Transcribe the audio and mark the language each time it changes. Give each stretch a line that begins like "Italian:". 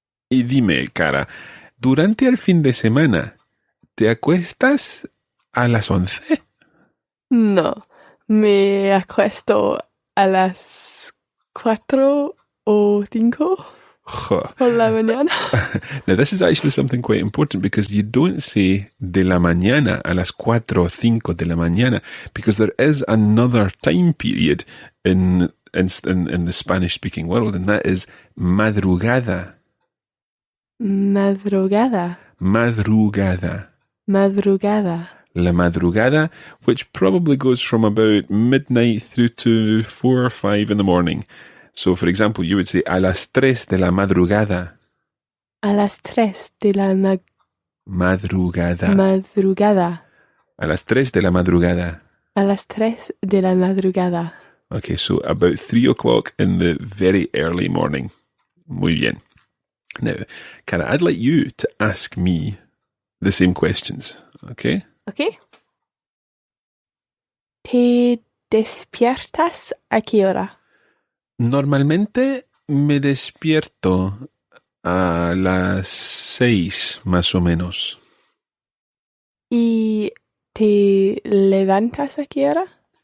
Spanish: Y dime, Cara, durante el fin de semana, ¿te acuestas a las 11? No, me acuesto a las 4 o 5 por la mañana.
English: Now, this is actually something quite important because you don't say
Spanish: de la mañana a las 4 o 5 de la mañana
English: because there is another time period in the Spanish-speaking world, and that is madrugada.
Spanish: Madrugada. Madrugada. Madrugada.
English: La madrugada, which probably goes from about midnight through to 4 or 5 in the morning. So, for example, you would say
Spanish: a las 3 de la madrugada. A las 3 de la Madrugada. madrugada. A las 3 de la madrugada. A las 3 de la madrugada.
English: Okay, so about 3 o'clock in the very early morning.
Spanish: Muy bien.
English: Now, Cara, I'd like you to ask me the same questions. ¿ok? ¿Ok?
Spanish: ¿Te despiertas a qué hora? Normalmente me despierto a las 6 más o menos. ¿Y te levantas a qué hora?